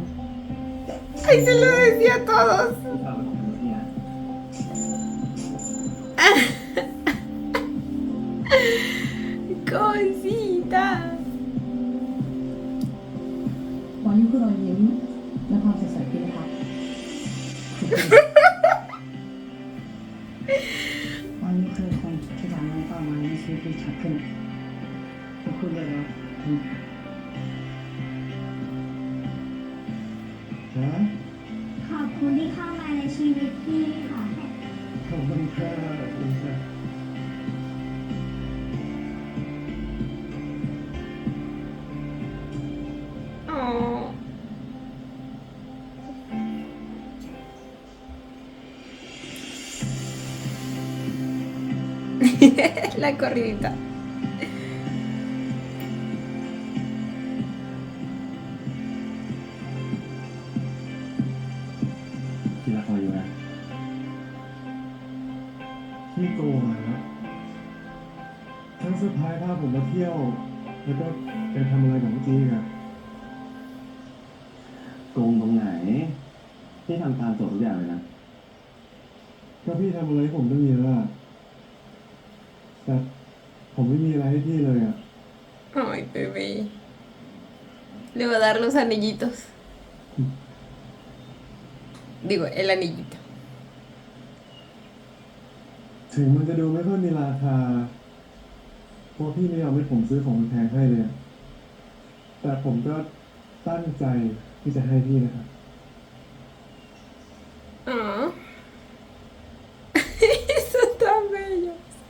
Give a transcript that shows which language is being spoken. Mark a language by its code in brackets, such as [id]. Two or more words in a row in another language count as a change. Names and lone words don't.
[es] Ay, se lo decía a todos. [th] พี่ฝากไว้ของเนี่ย [es] Cosita. [th] วายุคือรอยยิ้มและความสดใสที่นะคะ วายุคือคนที่ทำให้เป้าหมายในชีวิตที่ชัดขึ้นขอบคุณเลยนะ ฮะ ขอบคุณที่เข้ามาในชีวิตพี่ค่ะ ขอบคุณค่ะขอบคุณค่ะ [es] Oh. La corridita. [th] พี่รักเขาอยู่นะ ที่โกงอะครับทั้งเซอร์ไพรส์พาผมมาเที่ยว แล้วก็ไปทำอะไรกับเมื่อกี้อะ โกงตรงไหน พี่ทำตามโจทย์ทุกอย่างเลยนะ ก็พี่ทำอะไรให้ผมตั้งเยอะอะแต่ผมไม่มีอะไรให้พี่เลยอะ [es] Ay, bebé. Le voy a dar los anillitos. Digo, el anillito. [th] ถึงมันจะดูไม่ค่อยมีราคาเพราะพี่ไม่ยอมให้ผมซื้อของแพงให้เลยอะแต่ผมก็ตั้งใจที่จะให้พี่นะครับ [es] Oh. Son tan bellos.